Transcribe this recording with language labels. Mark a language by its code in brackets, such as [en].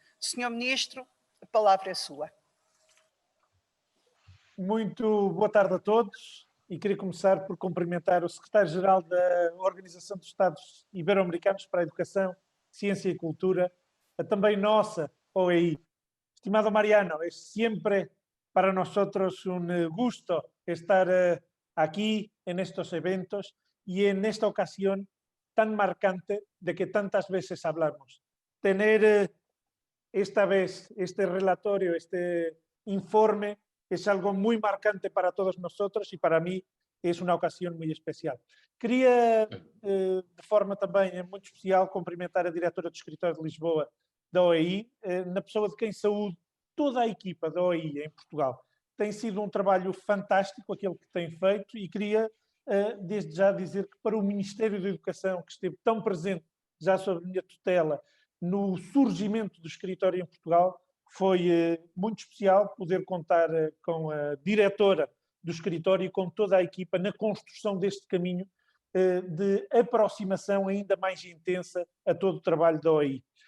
[pt] Senhor Ministro, a palavra é sua. Muito boa tarde a todos e queria começar por cumprimentar o Secretário-Geral da Organização dos Estados Ibero-Americanos para a Educação, Ciência y Cultura, a também nossa OAI. [es] Estimado Mariano, es siempre para nosotros un gusto estar aquí en estos eventos y en esta ocasión tan marcante de que tantas veces hablamos. Tener esta vez este relatorio, este informe, es algo muy marcante para todos nosotros y para mí es una ocasión muy especial. [pt] Queria, de forma também muito especial, cumprimentar a diretora do Escritório de Lisboa da OEI, na pessoa de quem saúdo toda a equipa da OEI em Portugal. Tem sido um trabalho fantástico aquele que tem feito e queria, desde já, dizer que para o Ministério da Educação, que esteve tão presente já sob a minha tutela no surgimento do escritório em Portugal, foi muito especial poder contar com a diretora do escritório e com toda a equipa na construção deste caminho de aproximação ainda mais intensa a todo o trabalho da OEI.